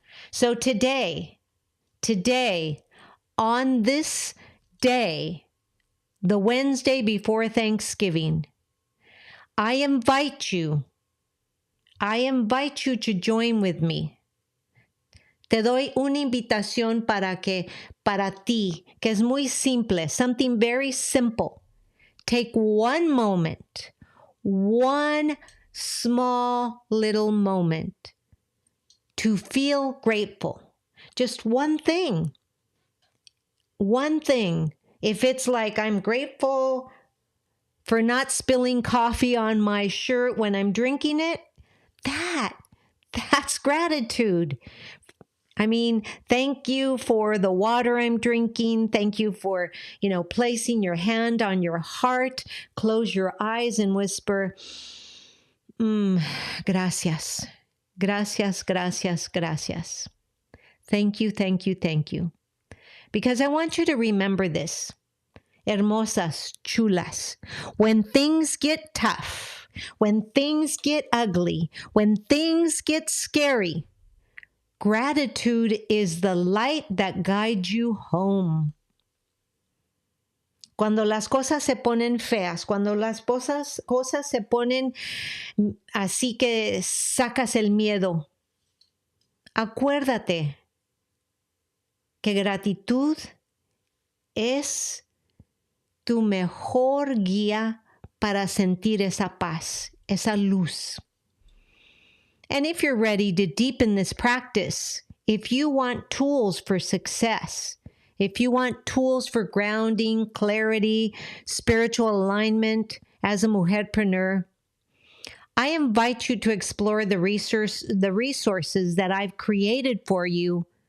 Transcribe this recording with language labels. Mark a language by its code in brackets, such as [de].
[en] So today, on this day, the Wednesday before Thanksgiving, I invite you to join with me. [es] Te doy una invitación para ti, que es muy simple, [en] something very simple. Take one moment, one small little moment to feel grateful. Just one thing. One thing. If it's like I'm grateful for not spilling coffee on my shirt when I'm drinking it, that's gratitude. I mean, thank you for the water I'm drinking. Thank you for, placing your hand on your heart. Close your eyes and whisper, gracias. [es] Gracias, gracias, gracias. [en] Thank you, thank you, thank you. Because I want you to remember this. [es] Hermosas, chulas. [en] When things get tough, when things get ugly, when things get scary, gratitude is the light that guides you home. [es] Cuando las cosas se ponen feas, cuando las cosas se ponen así que sacas el miedo, acuérdate que gratitud es tu mejor guía para sentir esa paz, esa luz. [en] And if you're ready to deepen this practice, if you want tools for success, if you want tools for grounding, clarity, spiritual alignment as a mujerpreneur, I invite you to explore the resources that I've created for you.